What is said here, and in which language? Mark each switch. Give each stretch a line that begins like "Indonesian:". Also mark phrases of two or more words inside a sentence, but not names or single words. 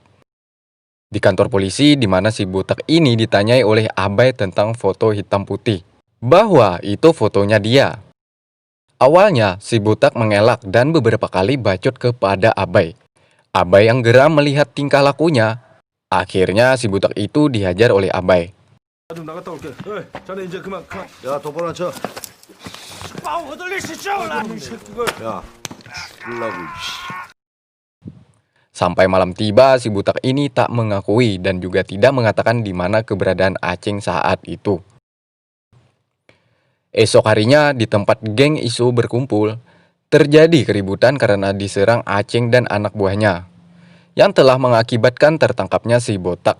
Indonesian: Di kantor polisi di mana si botak ini ditanyai oleh Abai tentang foto hitam putih, bahwa itu fotonya dia. Awalnya, si botak mengelak dan beberapa kali bacot kepada Abai. Abai yang geram melihat tingkah lakunya. Akhirnya si botak itu dihajar oleh Abai.
Korean: 좀 나갔다 올게. 에이, 자네 이제 그만. 야, 똑바로 앉혀.
Chinese: 把我的历史叫来！
Korean: 이 새끼가. 야, 죽을라고.
Indonesian: Sampai malam tiba, si butak ini tak mengakui dan juga tidak mengatakan di mana keberadaan Aceng saat itu. Esok harinya, di tempat geng isu berkumpul, terjadi keributan karena diserang Aceng dan anak buahnya, yang telah mengakibatkan tertangkapnya si botak.